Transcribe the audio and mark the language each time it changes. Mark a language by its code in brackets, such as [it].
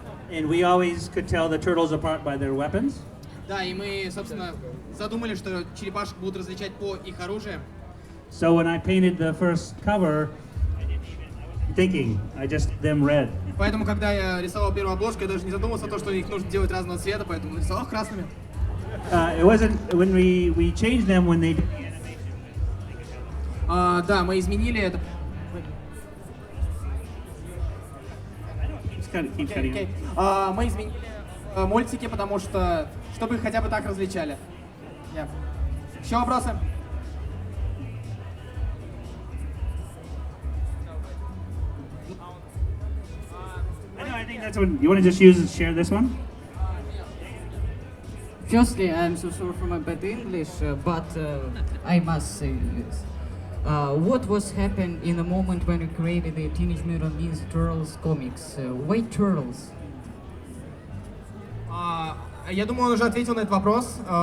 [en] and we always could tell the turtles apart by their weapons. [ru] Да, и мы, собственно, задумали, что черепашек будут различать по их оружию. [en] So when I painted the first cover, thinking, I just did them red. [ru] Поэтому, когда я рисовал первую обложку, я даже не задумывался о том, что их нужно делать разного цвета, поэтому рисовал их красными. [en] It wasn't when we changed them when they did the animation. [ru] Да, мы изменили это. [en] Just keep cutting. [ru] Окей. Мы изменили мультики, потому что, чтобы их хотя бы так различали. Yeah. Еще вопросы? [en] I think that's what you want to just use share this one. Firstly, I'm so sorry for my bad English, but I must say this. What was happened in the moment when you created the Teenage Mutant Ninja Turtles comics? Why turtles? [ru] Я думаю, он уже ответил на этот вопрос.